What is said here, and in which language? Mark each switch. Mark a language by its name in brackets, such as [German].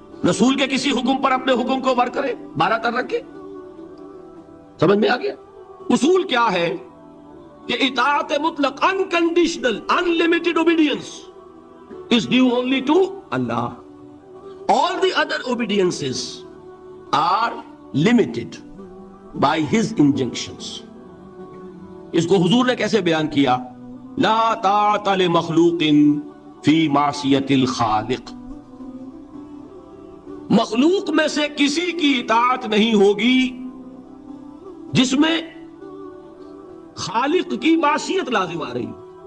[Urdu] رسول کے کسی حکم پر اپنے حکم کو ور کرے، بارہ تر رکھے؟ سمجھ میں آ گیا؟ اصول کیا ہے کہ اطاعت مطلق، [English] unconditional, unlimited obedience is due only to Allah. All the other obediences are limited by his injunctions. [Urdu] اس کو حضور نے کیسے بیان کیا؟ [Arabic] لا طاعت لمخلوق فی معصیت الخالق، [Urdu] مخلوق میں سے کسی کی اطاعت نہیں ہوگی جس میں خالق کی معصیت لازم آ رہی ہو۔